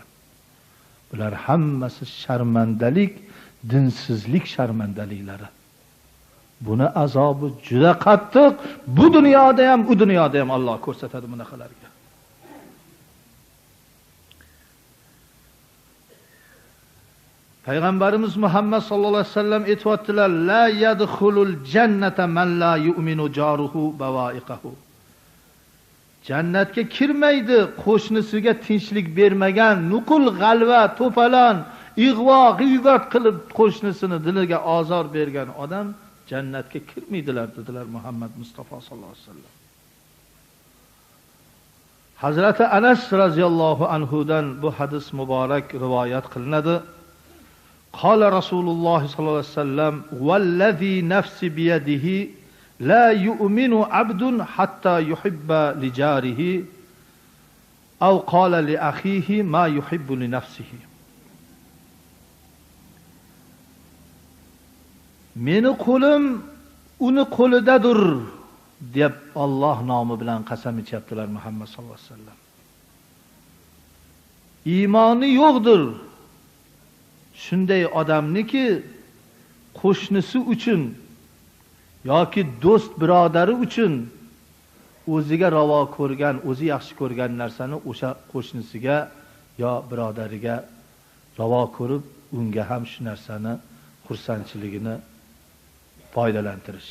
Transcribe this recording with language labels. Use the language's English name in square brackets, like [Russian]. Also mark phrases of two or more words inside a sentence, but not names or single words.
[Uzbek] Bular hammasi sharmandalik, dinsizlik sharmandaliklari. Buni azobi juda qattiq. Bu dunyoda ham, u dunyoda ham Alloh ko'rsatadi bunaqalarga. Payg'ambarimiz Muhammad [Arabic] صلى الله عليه وسلم [Uzbek] aytibdilar: [Arabic] "لا يدخل الجنة من لا يأمن جاره بوائقه." [Uzbek] Jannatga kirmaydi qo'shnisiga tinchlik bermagan, nuqul g'alva, to'palon, ig'vo, g'iybat qilib qo'shnisini diliga azor bergan odam jannatga kirmaydilar dedilar Muhammad Mustafa [Arabic] صلى الله عليه وسلم. [Uzbek] Hazrati Anas [Arabic] رضي الله عنه [Uzbek] dan bu hadis muborak rivoyat qilinadi. [Arabic] قال رسول الله صلى الله عليه وسلم: والذي نفسي بيده لا يؤمن عبد حتى يحب لجاره أو قال لأخيه ما يحب لنفسه. [Uzbek] Meni qo'lim uni qo'lidadir deb Alloh nomi bilan qasam ichyaptilar Muhammad [Arabic] صلى الله عليه وسلم. [Uzbek] Iymoni yo'qdir shunday odamniki qo'shnisi uchun yoki do'st birodari uchun o'ziga ravo ko'rgan, o'zi yaxshi ko'rgan narsani o'sha qo'shnisiga yo birodariga ravo ko'rib, unga ham shu narsani xursandchiligini foydalantirish.